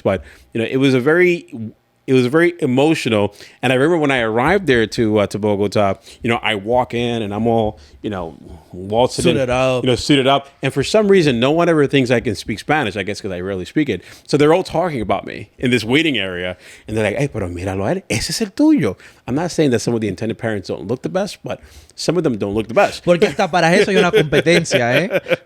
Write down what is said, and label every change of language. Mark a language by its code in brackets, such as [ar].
[en] But it was very emotional. And I remember when I arrived there to Bogota, I walk in and I'm all, waltzing suited up. Suited up. And for some reason, no one ever thinks I can speak Spanish, I guess because I rarely speak it. So they're all talking about me in this waiting area. And they're like, hey, [es] pero míralo a él, ese es el tuyo. [en] I'm not saying that some of the intended parents don't look the best, but some of them don't look the best. [es] Porque hasta para eso hay una competencia, eh?